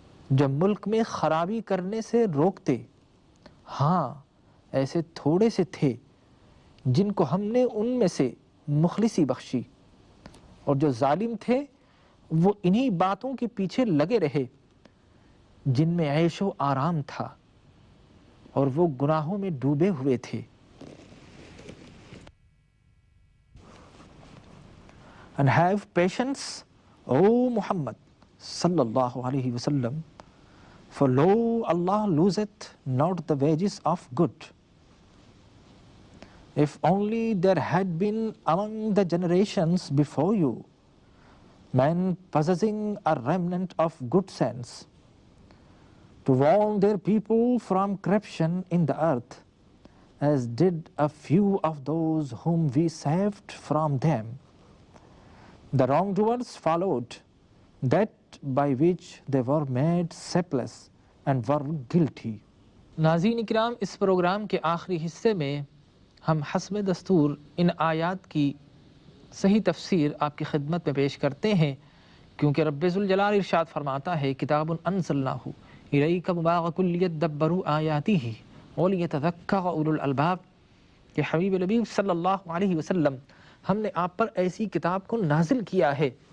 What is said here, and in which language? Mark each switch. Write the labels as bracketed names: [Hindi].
[Urdu] جو ملک میں خرابی کرنے سے روکتے؟ ہاں، ایسے تھوڑے سے تھے جن کو ہم نے ان میں سے مخلصی بخشی، اور جو ظالم تھے وہ انہی باتوں کے پیچھے لگے رہے جن میں عیش و آرام تھا، اور وہ گناہوں میں ڈوبے ہوئے تھے۔ [English] And have patience, O Muhammad sallallahu alaihi wasallam, for lo, Allah loseth not the wages of good. If only there had been among the generations before you men possessing a remnant of good sense, to warn their people from corruption in the earth, as did a few of those whom we saved from them. The wrongdoers followed that by which they were made shapeless and were guilty. [Urdu] ناظرین اکرام، اس programme کے آخری حصے میں ہم حسب دستور ان آیات کی صحیح تفسیر آپ کی خدمت میں پیش کرتے ہیں، کیونکہ رب ذوالجلال ارشاد فرماتا ہے [Arabic] کتاب انزلناہ الیک مبارک لیدبروا آیاتہ ولیتذکر اولو الالباب، [Urdu] کہ حبیب نبی صلی اللہ علیہ وسلم ہم نے آپ پر ایسی کتاب کو نازل کیا ہے